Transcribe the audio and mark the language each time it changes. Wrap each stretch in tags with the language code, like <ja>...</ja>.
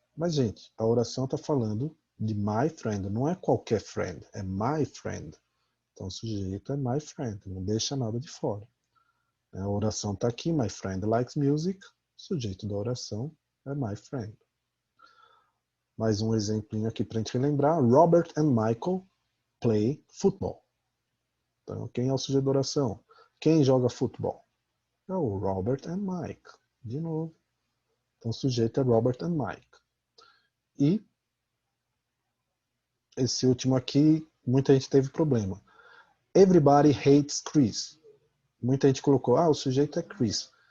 <pt>Mas gente, a oração está falando de</pt> <en>my friend,</en> <pt>não é qualquer friend, é my friend. Então o sujeito é my friend, não deixa nada de fora. A oração está aqui,</pt> <en>my friend likes music,</en> <pt>o sujeito da oração é my friend. Mais um exemplinho aqui para a gente relembrar.</pt> <en>Robert and Michael play football.</en> <pt>Então quem é o sujeito da oração? Quem joga futebol? É o Robert and Mike. De novo. Então o sujeito é Robert and Mike. E esse último aqui, muita gente teve problema.</pt> <en>Everybody hates Chris.</en> <pt>Muita gente colocou, o sujeito é Chris.</pt>